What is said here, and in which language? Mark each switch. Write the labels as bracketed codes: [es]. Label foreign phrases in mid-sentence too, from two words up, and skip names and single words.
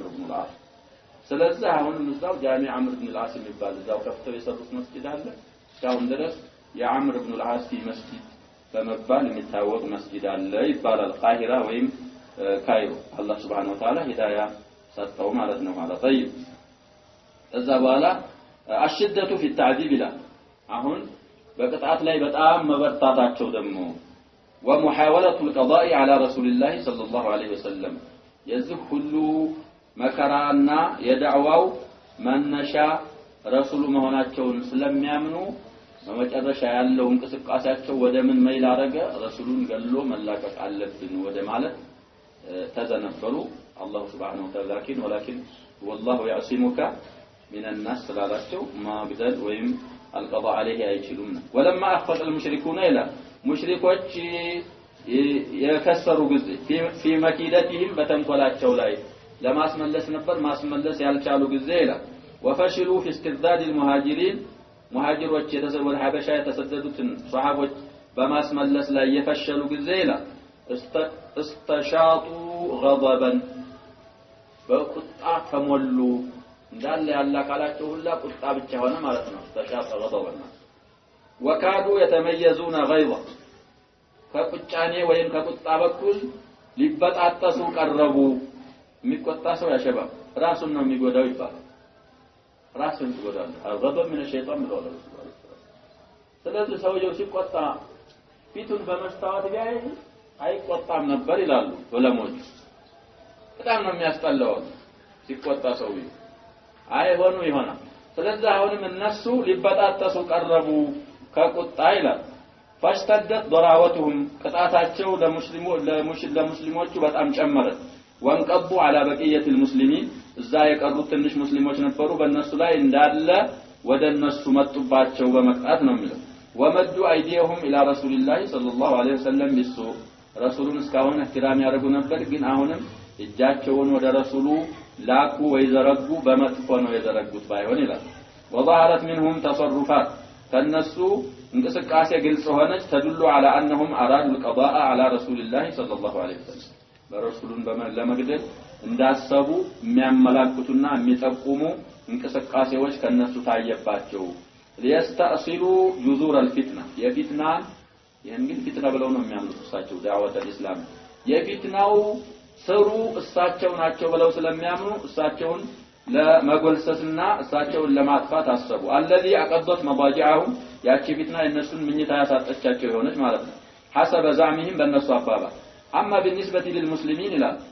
[am] ኢብኑ አልዓስ ስለዚህ አሁን ምዛው ጃሚ አምር ኢብኑ አልዓስ የሚባል እዛው ከፍተው የሰሩት መስጊድ አለ እስካሁን ድረስ የአምር ኢብኑ አልዓስ መስጊድ በመባል የሚታወቅ መስጊድ አለ ይባላል ቃሂራ ወይም ካይሮ አላህ [ar] سبحانه وتعالى [am] ሂዳያ ሰጠው ማለት ነው ማለት طيب እዛ በኋላ አሽደቱ [ar] في التعذيب لا [am] አሁን በቅጣት ላይ በጣም መበርታታቸው ደግሞ [ar] ومحاولة القضاء على رسول الله صلى الله عليه وسلم [am] የዚህ ሁሉ መከራና የዳዕዋው መነሻ ረሱሉ መሆናቸውን ስለሚያምኑ በመጨረሻ ያለው እንቅስቃሴያቸው ወደ ምን መይል አረገ ረሱሉን ገሎ መላቀቅ አለብን ወደ ማለት ተዘነበሉ አላህ [ar] سبحانه وتعالى ولكن والله يعصمك من الناس [am] ስላላቸው ማግደል ወይም [ar] القضاء عليه [am] አይችሉም [ar] ولما اخفق المشركون الى [am] ሙሽሪኮች የከሰሩ ጊዜ [ar] في مكيدتهم [am] በተንኮላቸው ላይ ለማስመለስ ነበር ማስመለስ ያልቻሉ ጊዜ ይላል [ar] وفشلوا في استرداد المهاجرين [am] ሙሃጅሮች የተሰወደ ሐበሻ የተሰደዱትን ሱሐቦች በማስመለስ ላይ የፈሸሉ ጊዜ ይላል [ar] استشاطوا غضبا [am] በቁጣ ተሞሉ እንዳለ ያለ ካላቸው ሁላ ቁጣ ብቻ ሆነ ማለት ነው [ar] استشاط غضبا وكادوا يتميزون غيظا [am] ከቁጫኔ ወይም ከቁጣ በኩል ሊበጣጠሱ ቀረቡ የሚቆጣ ሰው ያሸባብ ራሱን ነው የሚጎዳው ይባላል ራስን ይጎዳል [ar] الغضب من الشيطان [am] ብለው ረሱላህ ስለዚህ ሰውየው ሲቆጣ ፊቱን በመስታወት ቢያይ አይቆጣም ነበር ይላሉ ዑለሞች በጣም ነው የሚያስጠላው ሲቆጣ ሰውየው አይሆኑ ይሆናል ስለዚህ አሁንም እነሱ ሊበጣጠሱ ቀረቡ ከቁጣ ይላል [ar] فاشتدت ضراوتهم [am] ቅጣታቸው ለሙስሊሞቹ በጣም ጨመረ [ar] وانقضوا على بقية المسلمين [am] እዛ የቀሩት ትንሽ ሙስሊሞች ነበሩ በእነሱ ላይ እንዳለ ወደ እነሱ መጡባቸው በመቅጣት ነው የሚለው [ar] ومدوا ايديهم الى رسول الله صلى الله عليه وسلم بالسوء [am] ረሱሉን እስካሁን እህትራም ያደርጉ ነበር ግን አሁንም እጃቸውን ወደ ረሱሉ ላኩ ወይ ዘረጉ በመጥፎ ነው የዘረጉት ባይሆን ይላል [ar] وظهرت منهم تصرفات [am] ከነሱ እንቅስቃሴ ግልጽ ሆነች [ar] تدل على انهم ارادوا القضاء على رسول الله صلى الله عليه [am] وسلم በረሱሉን ለመግደል እንዳሰቡ የሚያመላክቱና የሚጠቁሙ እንቅስቃሴዎች ከነሱ ታየባቸው [ar] ليستأصلوا جذور الفتنة [am] የፊትና የእንግዲህ ፊትና ብለው ነው የሚያምኑት እሳቸው ዳዕወተ እስላም የፊትናው ስሩ እሳቸው ናቸው ብለው ስለሚያምኑ እሳቸውን ለመጎልሰስና እሳቸውን ለማጥፋት አሰቡ [ar] الذي اقضت مضاجعهم [am] ያቺ ፊትና የነሱን ምኝታ ያሳጠቻቸው የሆነች ማለት ነው [ar] حسب زعمهم [am] በእነሱ አባባል [ar] اما بالنسبه للمسلمين لا